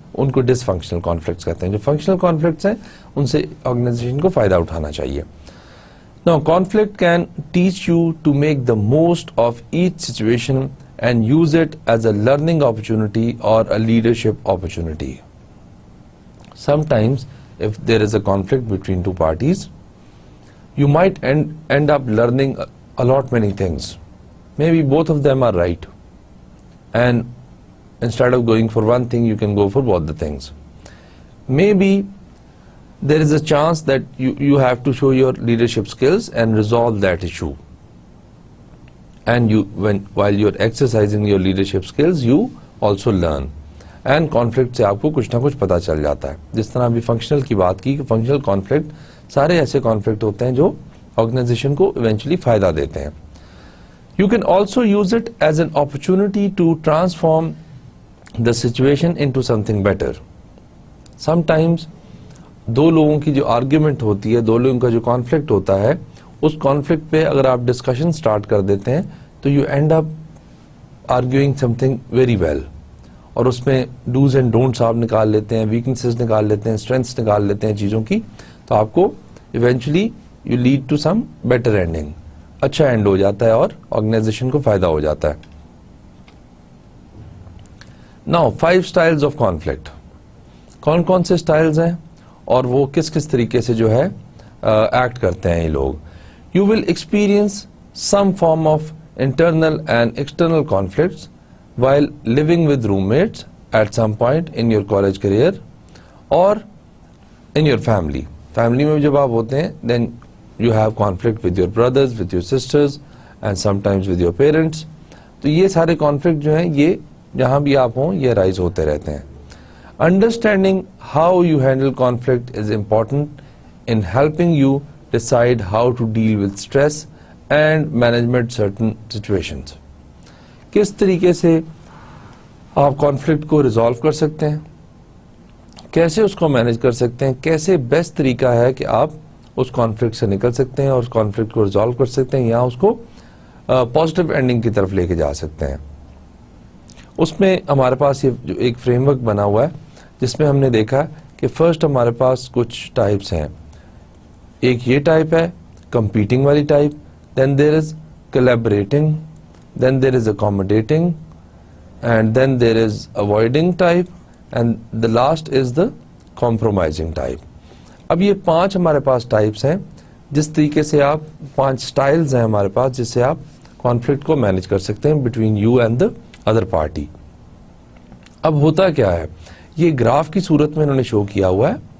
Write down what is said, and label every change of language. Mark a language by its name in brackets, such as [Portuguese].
[Urdu] ان کو ڈس functional conflicts کہتے ہیں. جو فنکشنل کانفلکٹس ہیں ان سے آرگنائزیشن کو فائدہ اٹھانا چاہیے. [English] Now, conflict can teach you to make the most of each situation and use it as a learning opportunity or a leadership opportunity. Sometimes, if there is a conflict between two parties, you might end up learning a lot many things. Maybe both of them are right, and instead of going for one thing, you can go for both the things. Maybe there is a chance that you have to show your leadership skills and resolve that issue. And while you're exercising your leadership skills, you also learn. [Urdu] And conflict سے آپ کو کچھ نہ کچھ پتا چل جاتا ہے. جس طرح ابھی فنکشنل کی بات کی کہ فنکشنل کانفلکٹ سارے ایسے کانفلکٹ ہوتے ہیں جو آرگنائزیشن کو ایونچولی فائدہ دیتے ہیں. [English] You can also use it as an opportunity to transform the situation into something better. [Urdu] Sometimes دو لوگوں کی جو آرگیومنٹ ہوتی ہے، دو لوگوں کا جو کانفلکٹ ہوتا ہے، اس کانفلکٹ پہ اگر آپ ڈسکشن سٹارٹ کر دیتے ہیں تو [English] you and up arguing something very well, [Urdu] اور اس میں ڈوز اینڈ ڈونٹس آپ نکال لیتے ہیں، ویکنسز نکال لیتے ہیں، اسٹرینتھس نکال لیتے ہیں چیزوں کی، تو آپ کو eventually [English] You lead to some better ending. [Urdu] اچھا اینڈ ہو جاتا ہے اور آرگنائزیشن کو فائدہ ہو جاتا ہے. [English] Now 5 styles of conflict. [Urdu] کون کون سے اسٹائلز ہیں اور وہ کس کس طریقے سے جو ہے ایکٹ کرتے ہیں یہ لوگ. [English] You will experience some form of internal and external conflicts while living with roommates at some point in your college career or in your family. Family [Urdu] میں جب آپ ہوتے ہیں [English] then you have conflict with your brothers, with your sisters and sometimes with your parents. [Urdu] تو یہ سارے conflict جو ہیں یہ جہاں بھی آپ ہوں یہ رائز ہوتے رہتے ہیں. [English] Understanding how you handle conflict is important in helping you decide how to deal with stress and management certain situations. [Urdu] کس طریقے سے آپ کانفلکٹ کو ریزالو کر سکتے ہیں, کیسے اس کو مینیج کر سکتے ہیں, کیسے بیسٹ طریقہ ہے کہ آپ اس کانفلکٹ سے نکل سکتے ہیں اور اس کانفلکٹ کو ریزالو کر سکتے ہیں یا اس کو پازیٹیو اینڈنگ کی طرف لے کے جا سکتے ہیں. اس میں ہمارے پاس یہ جو ایک فریم ورک بنا ہوا ہے جس میں ہم نے دیکھا کہ فرسٹ ہمارے پاس کچھ ٹائپس ہیں. ایک یہ ٹائپ ہے کمپیٹنگ والی type, [English] Then there is collaborating, then there is accommodating, and then there is avoiding type, and the last is the compromising type. [Urdu] اب یہ 5 ہمارے پاس ٹائپس ہیں جس طریقے سے آپ 5 سٹائلز ہیں ہمارے پاس جس سے آپ کانفلکٹ کو مینیج کر سکتے ہیں [English] Between you and the other party. [Urdu] اب ہوتا کیا ہے, یہ گراف کی صورت میں انہوں نے شو کیا ہوا ہے.